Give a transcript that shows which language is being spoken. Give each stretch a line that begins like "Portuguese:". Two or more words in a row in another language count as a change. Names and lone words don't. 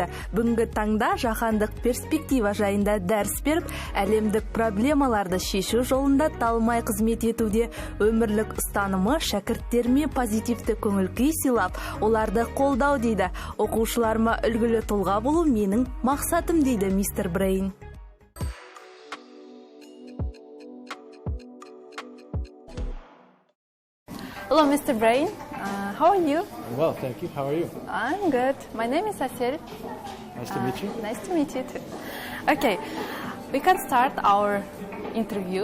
Kazakh: Бүгінгі таңда жаһандық перспектива жайында дәріс беріп, әлемдік проблемаларды шешу жолында талмай қызмет етуде. Өмірлік ұстанымы шәкірттеріме позитивті көңіл-күй сыйлап, оларды қолдау дейді. Оқушыларыма үлгілі тұлға болу менің мақсатым дейді мистер Брайн.
English: Hello, Mr. Brайн. How are you? Well, thank you. How are you? I'm good. My name is Asel. Nice to meet you. Nice to meet you too. Okay, we can start our interview.